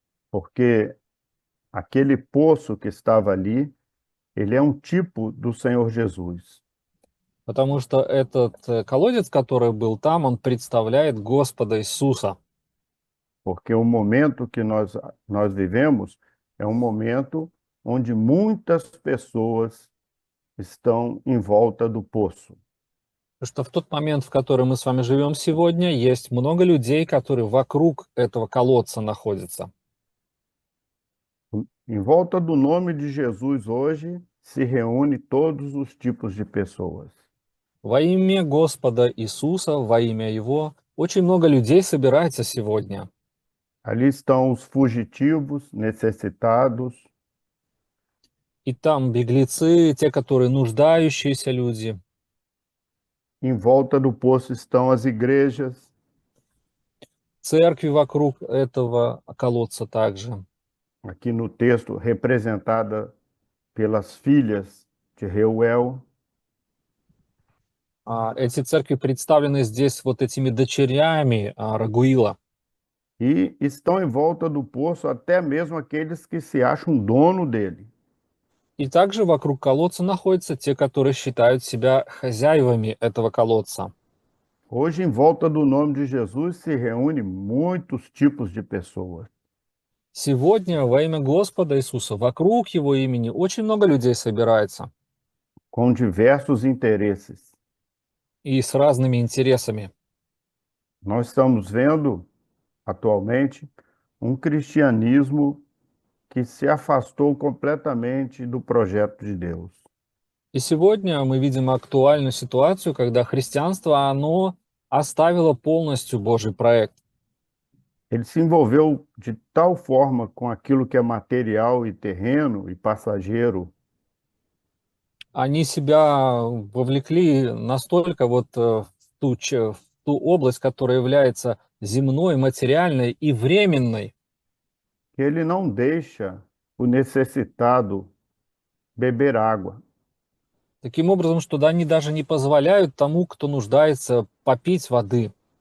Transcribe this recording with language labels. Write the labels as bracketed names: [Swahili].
[Portuguese] Porque aquele poço que estava ali, ele é um tipo do Senhor Jesus. [Russian] Потому что этот колодец, который был там, он представляет Господа Иисуса. [Portuguese] Porque o momento que nós vivemos é um momento onde muitas pessoas estão em volta do poço. [Russian] Потому что в tот момент, в который мы с вами живем сегодня, есть много людей, которые вокруг этого колодца находятся. [Portuguese] Em volta do nome de Jesus hoje se reúne todos os tipos de pessoas. [Russian] Во имя Господа Иисуса, во имя Его, очень много людей собирается сегодня. [Portuguese] Ali estão os fugitivos, necessitados, [Russian] И там беглецы, те, которые нуждающиеся люди. [Portuguese] em volta do poço estão as igrejas, [Russian] Церкви вокруг этого колодца также. [Portuguese] aqui no texto representada pelas filhas de Reuel, [Russian] Эти церкви представлены здесь вот этими дочерями Рагуила. [Portuguese] e estão em volta do poço até mesmo aqueles que se acham dono dele. [Russian] И также вокруг колодца находятся те, которые считают себя хозяевами этого колодца. [Portuguese] Hoje, em volta do nome de Jesus, se reúne muitos tipos de pessoas. [Russian] Сегодня во имя Господа Иисуса вокруг Его имени очень много людей собирается [Portuguese] Com diversos interesses. [Russian] и с разными интересами. [Portuguese] Nós estamos vendo, atualmente, um cristianismo que se afastou completamente do projeto de Deus. [Russian] И сегодня мы видим актуальную ситуацию, когда христианство, оно оставило полностью Божий проект. [Portuguese] Ele se envolveu de tal forma com aquilo que é material e terreno e passageiro, [Russian] Они себя вовлекли настолько вот в ту область, которая является земной, материальной и временной, [Portuguese] que ele não deixa o necessitado beber água. [Russian] таким образом, что да, они даже не позволяют тому, кто нуждается, попить воды.